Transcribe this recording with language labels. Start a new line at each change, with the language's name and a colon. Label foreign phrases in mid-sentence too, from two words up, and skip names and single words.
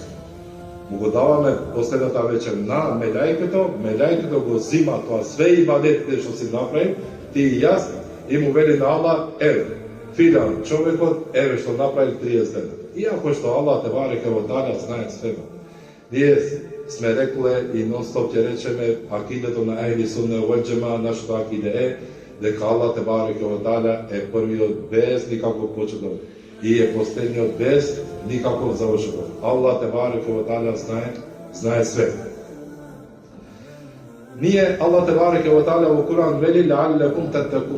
Macedonian: Му го даваме последната вечер на мелаикето го зима тоа све ибадетите што си направи, ти и јас, и му вели на Аллах, филан човекот, што направи 30 дена. Иако што Аллах
Arabic: تبارك وتعالى
Macedonian: знае све. Ние сме рекле и нон-стоп ќе речеме акидето на
Arabic: أهل السنة والجماعة,
Macedonian: нашето акиде е дека Аллах
Arabic: تبارك وتعالى
Macedonian: е првиот без никаков почеток и е последниот без никаков завршок. Аллах
Arabic: تبارك وتعالى
Macedonian: знае све. Ние Аллах
Arabic: تبارك وتعالى
Macedonian: во Куран вели
Arabic: لعلكم تتقون.